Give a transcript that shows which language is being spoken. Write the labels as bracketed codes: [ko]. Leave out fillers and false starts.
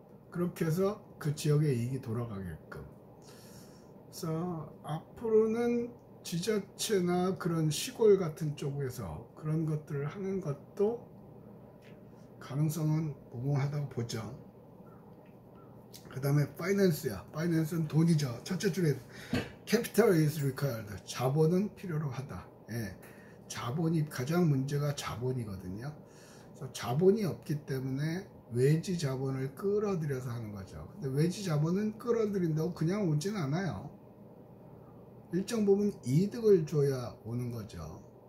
[ko] 그렇게 해서 그 지역의 이익이 돌아가게끔. 그래서 앞으로는 지자체나 그런 시골 같은 쪽에서 그런 것들을 하는 것도 가능성은 무궁하다고 보죠. 그 다음에 파이낸스야. 파이낸스는 돈이죠. 첫째 줄에 [en] capital is required. [ko] 자본은 필요로 하다. 예. 자본이, 가장 문제가 자본이거든요. 그래서 자본이 없기 때문에 외지 자본을 끌어들여서 하는 거죠. 근데 외지 자본은 끌어들인다고 그냥 오진 않아요. 일정 부분 이득을 줘야 오는 거죠.